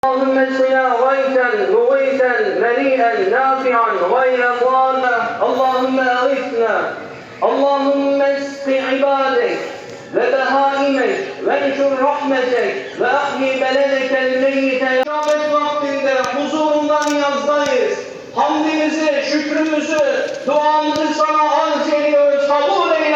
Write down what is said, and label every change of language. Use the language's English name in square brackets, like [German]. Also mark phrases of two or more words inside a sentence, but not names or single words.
[Arabic] اللهم اسقنا غيثا مغيثا مريئا نافعا غير ضال. اللهم اغثنا. اللهم اسق عبادك وبهائمك وانشر رحمتك واحيي بلدك الميت. [Turkish] İkamet vaktinde huzurundan yazdayız. Hamdimizi, şükrümüzü, duamızı sana arz ediyoruz. Kabul